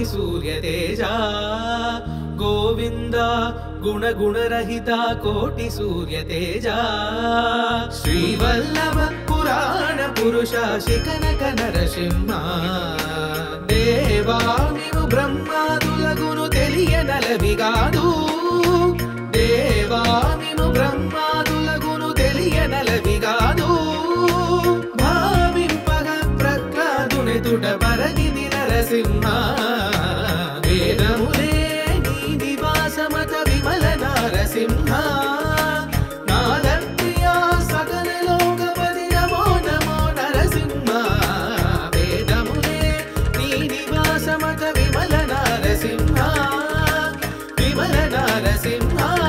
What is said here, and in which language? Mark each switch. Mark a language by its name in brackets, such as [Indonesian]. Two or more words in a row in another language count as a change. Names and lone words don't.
[Sanskrit] सूर्य तेजा गोविंद गुण गुण रहिता कोटि सूर्य तेजा श्रीवल्लभ पुराण पुरुष शिकनक नरसिंह [Telugu] దేవా నిను బ్రహ్మాదులగును తెలియనలవిగాదు దేవా నిను బ్రహ్మాదులగును తెలియనలవిగాదు తుట పరగిది నరసింహ వేదములే నీ నివాసమత విమల నారసింహ నాద ప్రియా సకల లోకపతి నమో నమో నరసింహ వేదములే నీ నివాసమత విమల నారసింహ విమల నారసింహ